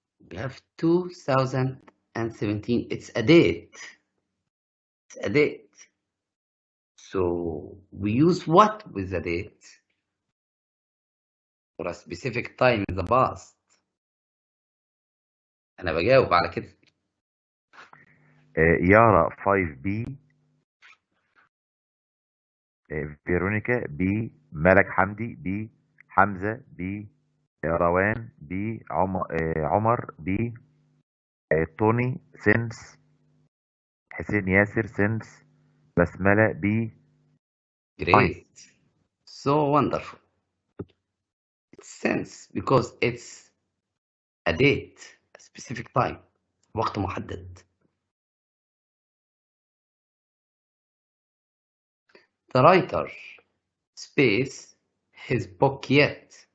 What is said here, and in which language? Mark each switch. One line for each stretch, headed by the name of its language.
English: We have 2017. It's a date. It's a date. So we use what with the date? For a specific time in the past.
Arabic: أنا بجاوب على كده. يارا 5B، فيرونيكا B، ملك حمدي B، حمزة B، روان B، عمر B، توني سنس، حسين ياسر سنس، بسملة B.
English: Great. So wonderful. It's sense because it's a date, a specific time.
Arabic: وقت محدد.
English: The writer, space, his book yet.